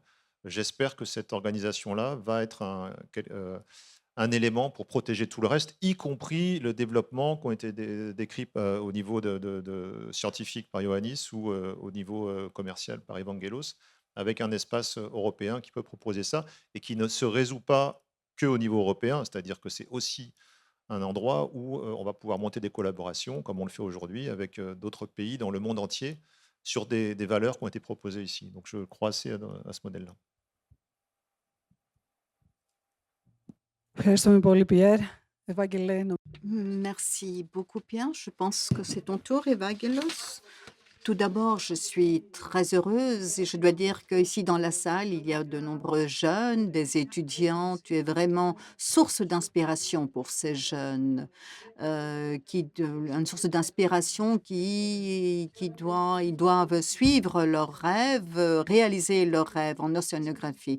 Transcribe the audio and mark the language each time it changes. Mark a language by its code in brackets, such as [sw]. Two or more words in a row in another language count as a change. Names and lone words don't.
[fr] J'espère que cette organisation-là va être un élément pour protéger tout le reste, y compris le développement qui ont été décrits au niveau de scientifique par Ioannis ou au niveau commercial par Evangelos, avec un espace européen qui peut proposer ça et qui ne se résout pas qu'au niveau européen, c'est-à-dire que c'est aussi un endroit où on va pouvoir monter des collaborations, comme on le fait aujourd'hui, avec d'autres pays dans le monde entier, sur des valeurs qui ont été proposées ici. Donc je crois assez à ce modèle-là. [el] Ευχαριστούμε πολύ, Πιέρ. Ευάγγελε, [fr] Merci beaucoup, Pierre. Je pense que c'est ton tour, Evangelos. Tout d'abord, je suis très heureuse et je dois dire qu'ici dans la salle, il y a de nombreux jeunes, des étudiants. Tu es vraiment source d'inspiration pour ces jeunes, une source d'inspiration ils doivent suivre leurs rêves, réaliser leurs rêves en océanographie.